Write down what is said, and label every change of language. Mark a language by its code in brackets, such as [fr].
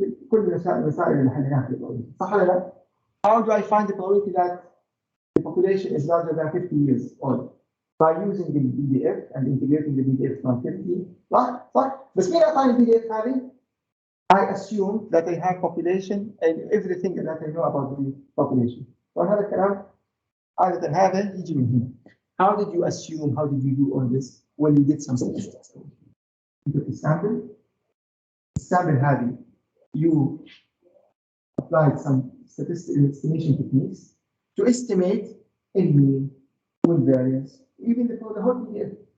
[ar] كل المسائل اللي حليناها في البروبابيلتي صح ولا لا؟ [en] How do I find the probability that the population is larger than 50 years old? By using the BDF and integrating the BDF from 50. [ar] صح؟ بس مين أعطاني الBDF هذه؟ [en] I assume that I have population and everything that I know about the population. [ar] وهذا الكلام عادة هذا يجي من هنا. [en] How did you assume? How did you do all this? Well, you did some statistics. You took a sample. The sample هذه you applied some statistical estimation techniques to estimate the mean, variance, even for the whole PDF.